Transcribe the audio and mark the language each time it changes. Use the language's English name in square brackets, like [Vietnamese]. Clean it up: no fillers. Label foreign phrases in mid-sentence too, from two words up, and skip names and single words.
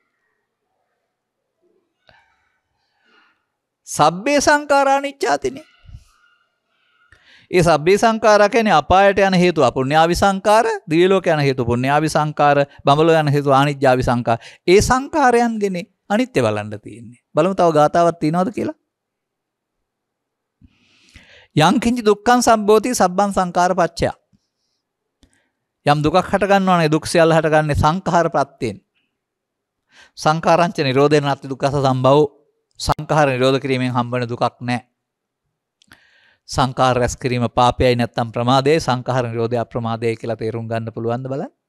[Pali] සබ්බේ සංඛාරා අනිච්චාතිනේ. [Sinhala] ඒ සබ්බේ සංඛාරා කියන්නේ අපායට යන හේතු අපුඤ්ඤාවි සංඛාර, දිව්‍ය ලෝක යන හේතු පුඤ්ඤාවි සංඛාර, බඹලෝ යන හේතු ආනිජ්ජාවි සංඛාර. ඒ සංඛාරයන්ගෙන අනිත්‍ය බලන්න තියෙන්නේ. බලමු තව ගාතාවක් තියෙනවද කියලා. [Pali] යං කිංචි දුක්ඛං සම්භෝති සබ්බං සංඛාර පච්චය. [Sinhala] යම් දුකක් හට ගන්නවා නම් දුක් සියල්ල හටගන්නේ සංඛාර ප්‍රත්‍යයෙන්. [Pali] සංඛාරංච නිරෝධේන නැති දුක්ඛස සම්භව. [Sinhala] සංඛාර නිරෝධ කිරීමෙන් හම්බෙන දුකක් නැහැ. සංඛාර රැස් කිරීම පාපයයි නැත්තම් ප්‍රමාදයයි. සංඛාර නිරෝධය අප්‍රමාදයයි කියලා තේරුම් ගන්න පුළුවන්ද බලන්න.